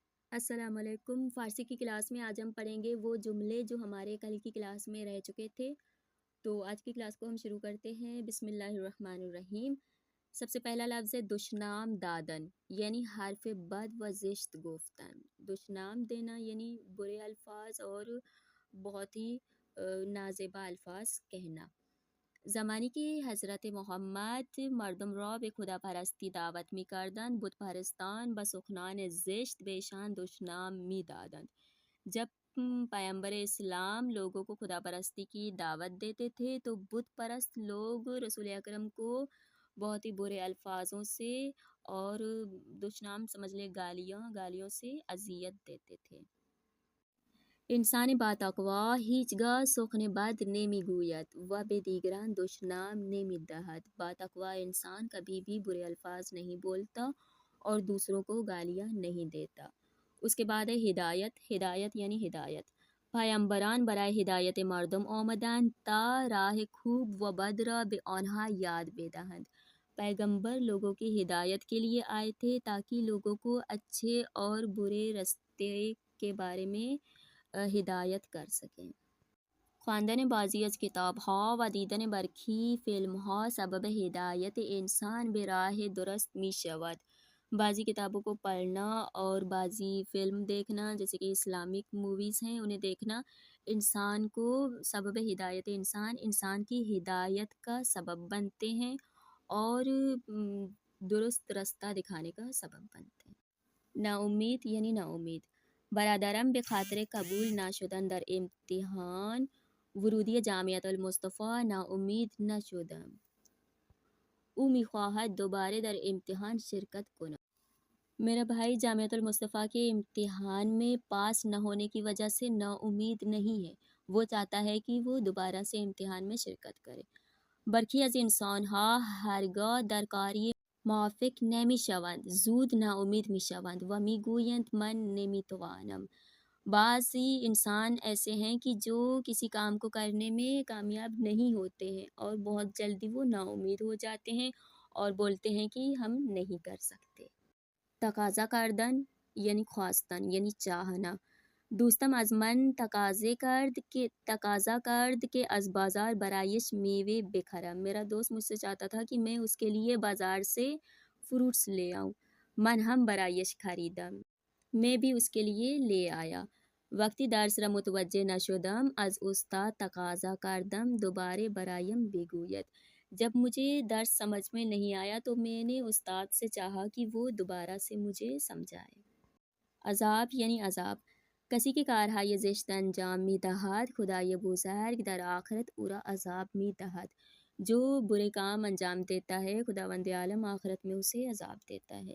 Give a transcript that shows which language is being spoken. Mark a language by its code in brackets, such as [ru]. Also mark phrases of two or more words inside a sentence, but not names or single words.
[ar] السلام علیکم۔ [ur] فارسی کی کلاس میں آج ہم پڑھیں گے وہ جملے جو ہمارے کل کی کلاس میں رہ چکے تھے۔ تو آج کی کلاس کو ہم شروع کرتے ہیں۔ [ar] بسم اللہ الرحمن الرحیم۔ [ur] سب سے پہلا لفظ ہے [fa] دشنام دادن، یعنی حرف بد و زشت گفتن۔ [ur] دشنام دینا یعنی برے الفاظ اور بہت ہی نازیبا الفاظ کہنا۔ [fa] زمانی کی حضرت محمد مردم را به خدا پرستی دعوت می کردند، بت پرستان با سخنان زشت بهشان دشنام می دادند۔ [ur] جب پیامبر اسلام لوگوں کو خدا پرستی کی دعوت دیتے تھے تو بت پرست لوگ رسول اکرم کو بہت ہی برے الفاظوں سے اور دشنام سمجھ لے گالیوں سے اذیت دیتے تھے۔ [fa] انسان با تقوا هیچگاه سخن بد نمیگوید و به دیگران دشنام نمیدهد۔ با تقوا [ur] انسان کبھی بھی برے الفاظ نہیں بولتا اور دوسروں کو گالیاں نہیں دیتا۔ اس کے بعد ہے ہدایت۔ ہدایت یعنی ہدایت۔ [fa] پیامبران برای ہدایت مردم آمدند تا راہ خوب و بد را به آنها یاد بدهند۔ [ur] پیغمبر لوگوں کی ہدایت کے لیے آئے تھے تاکہ لوگوں کو اچھے اور برے راستے کے بارے میں ہدایت کر سکیں۔ [fa] خواندن بعضی از کتاب‌ها و دیدن برخی فیلم‌ها سبب ہدایت انسان به راه درست می‌شود۔ [ur] بعضی کتابوں کو پڑھنا اور بعضی فلم دیکھنا جیسے کہ [en] Islamic movies [ur] ہیں انہیں دیکھنا انسان کو سبب ہدایت انسان کی ہدایت کا سبب بنتے ہیں اور درست راستہ دکھانے کا سبب بنتے ہیں۔ نا امید یعنی نا امید۔ [fa] برادرم به خاطر قبول نشدن در امتحان ورودی جامعة المصطفی ناامید نشدم. او میخواهد دوباره در امتحان شرکت کند. [ur] میرا بھائی جامعة المصطفی کے امتحان میں پاس نہ ہونے کی وجہ سے نا امید نہیں ہے۔ وہ چاہتا ہے کہ وہ دوبارہ سے امتحان میں شرکت کرے۔ [fa] برخی از انسانها هرگاه در کاری موفق نمیشوند، زود ناامید میشوند و میگویند من نمیتوانم۔ [ur] بعضی انسان ایسے ہیں کہ جو کسی کام کو کرنے میں کامیاب نہیں ہوتے ہیں اور بہت جلدی وہ نا امید ہو جاتے ہیں اور بولتے ہیں کہ ہم نہیں کر سکتے۔ [fa] تقاضا کردن یعنی خواستن [ur] یعنی چاہنا۔ [fa] دوستم از من تقاضا کرد کہ از بازار برایش میوه بخرم۔ [ur] میرا دوست مجھ سے چاہتا تھا کہ میں اس کے لیے بازار سے فروٹس لے آؤں۔ [fa] من هم برایش خریدم۔ [ur] میں بھی اس کے لیے لے آیا۔ [fa] وقتی درس را متوجه نشدم از استاد تقاضا کردم دوباره برایم بگوید۔ [ur] جب مجھے درس سمجھ میں نہیں آیا تو میں نے استاد سے چاہا کہ وہ دوبارہ سے مجھے سمجھائے۔ عذاب یعنی عذاب۔ [fa] کسی که کارهای زشت انجام میدهد خدای بزرگ در آخرت او را عذاب میدهد۔ [ur] جو برے کام انجام دیتا ہے خداوند عالم آخرت میں اسے عذاب دیتا ہے۔